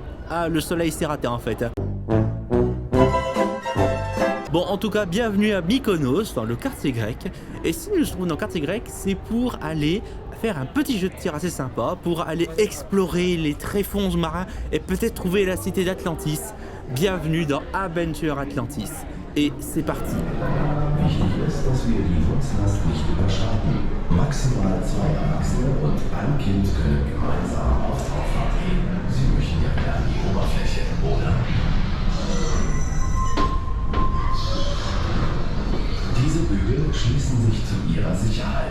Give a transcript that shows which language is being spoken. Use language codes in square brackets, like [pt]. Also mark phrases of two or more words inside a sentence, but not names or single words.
[fr] Ah, le soleil s'est raté en fait. Bon, en tout cas, bienvenue à Mykonos, dans le quartier grec. Et si nous nous trouvons dans le quartier grec, c'est pour aller faire un petit jeu de tir assez sympa, pour aller explorer les tréfonds marins et peut-être trouver la cité d'Atlantis. Bienvenue dans Adventure Atlantis. Et c'est parti. [de] Wichtig ist, dass wir die Nutzlast nicht überschreiten. Maximal 2 Erwachsene und ein Kind können gemeinsam auf Tauchfahrt gehen. Sie möchten ja wieder an die Oberfläche, oder? Diese Bügel schließen sich zu ihrer Sicherheit.